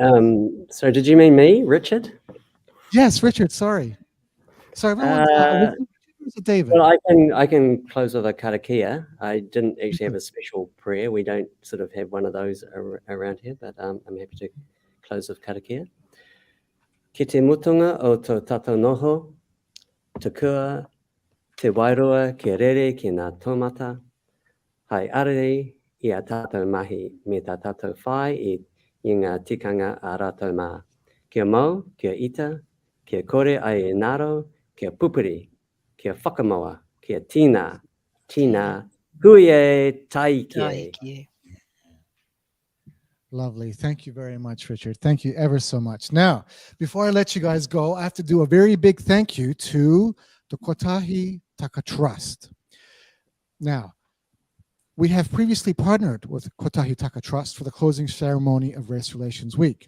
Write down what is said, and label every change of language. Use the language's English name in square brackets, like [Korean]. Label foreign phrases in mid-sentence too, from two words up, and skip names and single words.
[English] So did you mean me, Richard? Yes, Richard, sorry. Sorry, everyone. David. Well, I can close with a karakia. I didn't actually have a special prayer. We don't sort of have one of those around here, but I'm happy to close with karakia. [Māori] Ki te mutunga o tō tātou noho, te kua, te wairua, ki rere ki ngā tōmata, hai arere i a tātou mahi me tā tātou whai i ngā tikanga a rātou mā. Kia mau, kia ita, kia kore ai e naro, kia pupuri, kia whakamoa, kia tina, huie taike. [English] Lovely. Thank you very much, Richard. Thank you ever so much. Now, before I let you guys go, I have to do a very big thank you to the Kotahi Taka Trust. Now, we have previously partnered with Kotahi Taka Trust for the closing ceremony of Race Relations Week.